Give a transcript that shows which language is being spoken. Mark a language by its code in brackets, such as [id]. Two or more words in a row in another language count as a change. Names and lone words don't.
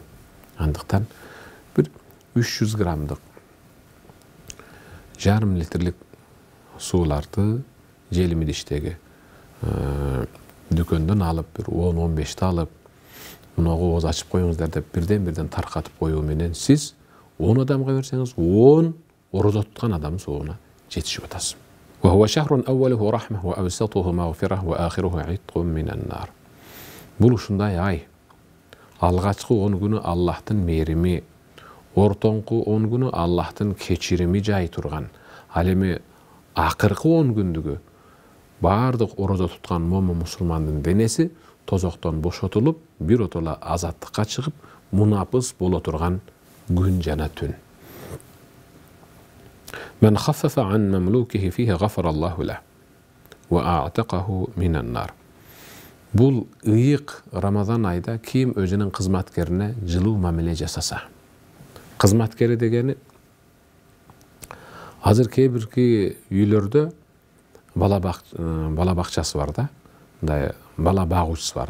[ky] Андыктан бир 300 граммдык жарым литрлик сууларды желим идиштеги дүкөндөн алып, бир 10-15 алып, мунуга ооз ачып коюңуздар деп бирден таркатып коюу менен сиз 10 адамга берсеңиз 10 орозо туткан адамдын соогуна жетишип атасыз. [ar] وهو شهر أوله رحمة وأوسطه مغفرة وآخره عتق من النار. [ky] Бул ушундай ай. Алгачкы 10 күнү Аллахтын мээрими, ортоңку 10 күнү Аллахтын кечирими жай турган. Ал эми акыркы 10 күндүгү баардык орозо туткан момун мусулмандын денеси тозоктон бошотулуп, бир отола азаттыкка чыгып, мунапыс боло турган күн жана түн. [ar] من خفف عن مملوكه فيه غفر الله له وأعتقه من النار. [ky] Бул ыйык Рамазан айда ким өзүнүн кызматкерине жылуу мамиле жасаса. Кызматкери дегени азыр кээ бирки үйлөрдө бала бакчасы бар да, мындай бала багуучусу бар.